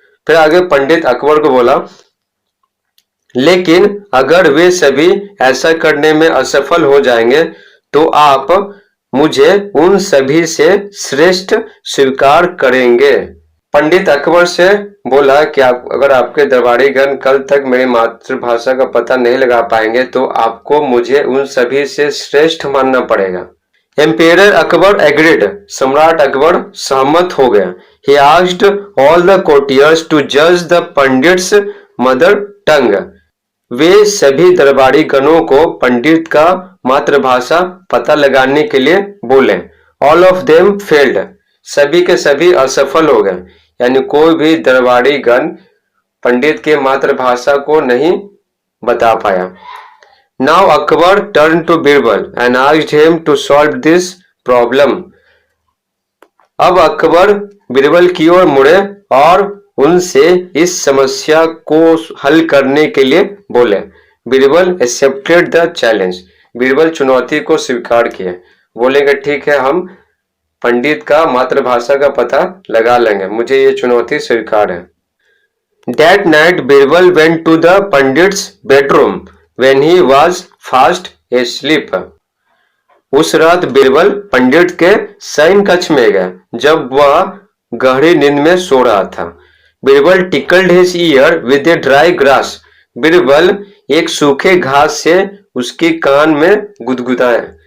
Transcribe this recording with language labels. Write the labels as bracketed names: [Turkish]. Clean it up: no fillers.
[Hindi] फिर आगे पंडित अकबर को बोला, लेकिन अगर वे सभी ऐसा करने में असफल हो जाएंगे तो आप मुझे उन सभी से श्रेष्ठ स्वीकार करेंगे। पंडित अकबर से बोला कि अगर आपके दरबारीगण कल तक मेरी मातृभाषा का पता नहीं लगा पाएंगे तो आपको मुझे उन सभी से श्रेष्ठ मानना पड़ेगा। [English] Emperor Akbar agreed. [Hindi] सम्राट अकबर सहमत हो गया। [English] He asked all the courtiers to judge the pandit's mother tongue. [Hindi] वे सभी दरबारी गणों को पंडित का मातृभाषा पता लगाने के लिए बोले। [English] All of them failed. [Hindi] सभी के सभी असफल हो गए, यानी कोई भी दरबारी गण पंडित के मातृभाषा को नहीं बता पाया। [English] Now Akbar turn to Birbal and asked him to solve this problem. [Hindi] अब अकबर बीरबल की ओर मुड़े और उनसे इस समस्या को हल करने के लिए बोले। [English] Birbal accepted the challenge. [Hindi] Birbal चुनौती को स्वीकार किए, बोलेंगे ठीक है हम पंडित का मातृभाषा का पता लगा लेंगे, मुझे ये चुनौती स्वीकार है। [English] That night Birbal went to the Pandit's bedroom when he was fast asleep. [Hindi] उस रात बीरबल पंडित के शयन कक्ष में गया जब वह गहरी नींद में सो रहा था। [English] Birbal tickled his ear with a dry grass. [Hindi] Birbal एक सूखे घास से उसके कान में गुदगुदाया।